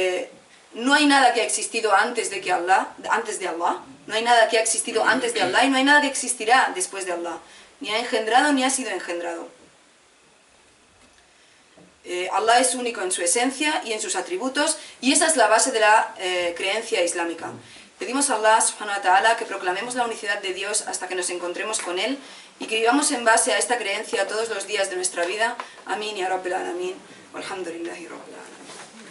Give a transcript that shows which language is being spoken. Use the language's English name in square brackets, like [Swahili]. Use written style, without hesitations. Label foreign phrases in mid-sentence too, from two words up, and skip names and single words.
[Spanish] Por tanto, no hay nada que ha existido antes de Allah, no hay nada que ha existido antes de Allah y no hay nada que existirá después de Allah, ni ha engendrado ni ha sido engendrado. Allah es único en su esencia y en sus atributos, y esa es la base de la creencia islámica. Pedimos a [Arabic] الله سبحانه وتعالى [Spanish] que proclamemos la unicidad de Dios hasta que nos encontremos con Él y que vivamos en base a esta creencia todos los días de nuestra vida. [Arabic] Amén يا رب العالمين. والحمد لله رب العالمين.